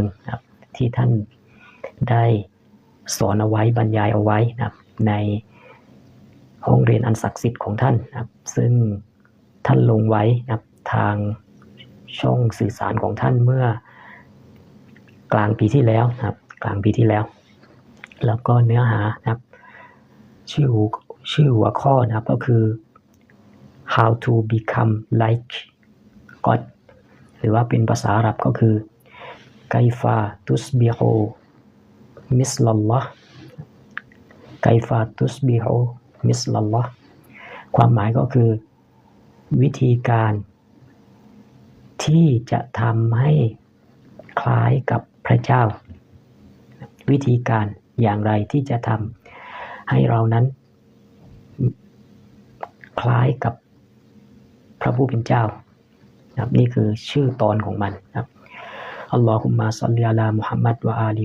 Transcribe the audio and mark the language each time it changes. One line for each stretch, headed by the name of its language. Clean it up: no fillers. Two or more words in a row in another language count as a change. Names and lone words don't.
Thai: นะครับที่ท่านได้สอนเอาไว้บรรยายเอาไว้นะครับในห้องเรียนอันศักดิ์สิทธิ์ของท่านนะครับซึ่งท่านลงไว้นะครับ ทางช่องสื่อสารของท่านเมื่อกลางปีที่แล้วนะครับกลางปีที่แล้ว แล้วก็เนื้อหานะครับชื่อหัวข้อนะครับก็คือ
English: how to become like God
Thai: หรือว่าเป็นภาษาอาหรับก็คือ
Arabic: كيف تصبح مثل الله كيف تصبح مثل الله
Thai: ความหมายก็คือวิธีการที่จะทำให้คล้ายกับพระเจ้าวิธีการอย่างไรที่จะทำให้เรานั้น คล้ายกับพระผู้เป็นเจ้านะครับนี่คือชื่อตอนของมันครับ
Arabic: اللهم صل على محمد وآل